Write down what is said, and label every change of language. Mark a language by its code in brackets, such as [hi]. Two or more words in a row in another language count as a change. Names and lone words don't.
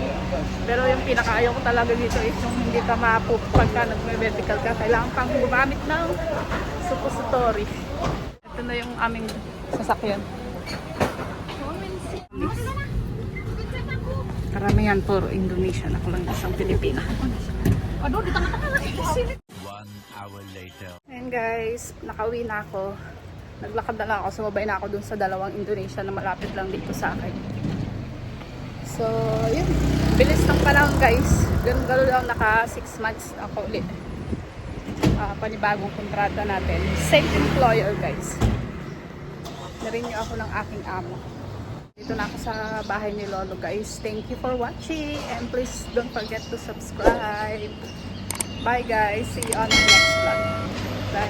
[tl] Pero yung pinakaayaw ko talaga dito is yung hindi ka mapup pagka nag-medical ka. Kailangan pang gumamit ng suppository. Ito na yung aming sasakyan. Karamihan puro Indonesian. Ako lang isang Pilipina. [id] aduh di tengah-tengah lagi di sini. [en] 1 hour later. [tl] Ayan guys, nakauwi na ako. Naglakad na lang ako, sumabay na ako dun sa dalawang Indonesia na malapit lang dito sa akin. So, yun. Bilis lang pa lang guys. Ganun lang, naka 6 months ako ulit. Panibagong kontrata natin. [en] Same employer guys. [tl] Na-renew ako ng aking amo. Dito na ako sa bahay ni Lolo guys. [en] Thank you for watching and please don't forget to subscribe. Bye guys. See you on the next vlog. Bye.